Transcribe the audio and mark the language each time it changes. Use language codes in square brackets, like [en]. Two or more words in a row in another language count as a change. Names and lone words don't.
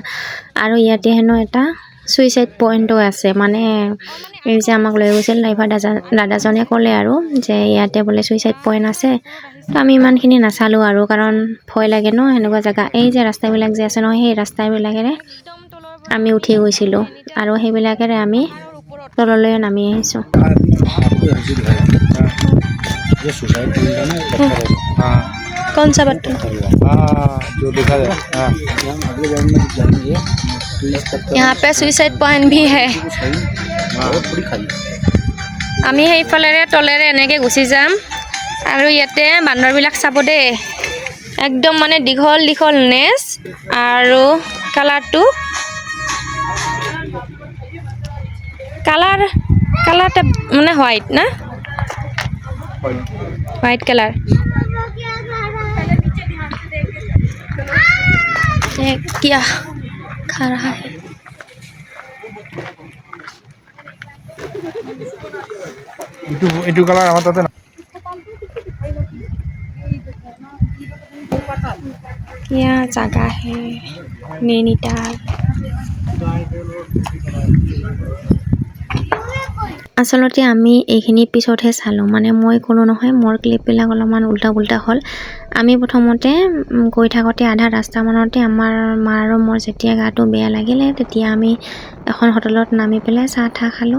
[as] আৰু ইয়াতে হেনো এটা [en] suicide point [as] আছে, এই যে আমাক লৈ গৈছিল ড্ৰাইভাৰ দাদাজনে ক'লে আৰু যে ইয়াতে বোলে [en] suicide point [as] আছে। তো আমি ইমানখিনি নাচালোঁ আৰু, কাৰণ ভয় লাগে ন সেনেকুৱা জেগা। এই যে ৰাস্তাবিলাক যে আছে নহয়, সেই ৰাস্তাবিলাকেৰে আমি উঠি গৈছিলোঁ, আৰু সেইবিলাকেৰে আমি তললৈ নামি আহিছোঁ। [hi] कौन सा बटन? जो दिखा है यहाँ पे [en] suicide point [hi] भी है। [as] আমি সেইফালেৰে তলেৰে এনেকৈ গুচি যাম। আৰু ইয়াতে বান্দৰবিলাক চাব দেই, একদম দীঘল দীঘল নেজ, আৰু [en] colour white [as] না, [en] white colour. [hi] क्या खा रहा है? [as] এইটো কালাৰ আমাৰ তাতে [hi] क्या जगह है नैनीताल। [as] আচলতে আমি এইখিনি পিছতহে চালোঁ, মই ক'লোঁ নহয় মোৰ ক্লিপবিলাক অলপমান উল্টা পুল্টা হ'ল। আমি প্ৰথমতে গৈ থাকোঁতে আধা ৰাস্তামানতে আমাৰ মা আৰু মোৰ যেতিয়া গাটো বেয়া লাগিলে তেতিয়া আমি এখন হোটেলত নামি পেলাই চাহ ঠাহ খালোঁ।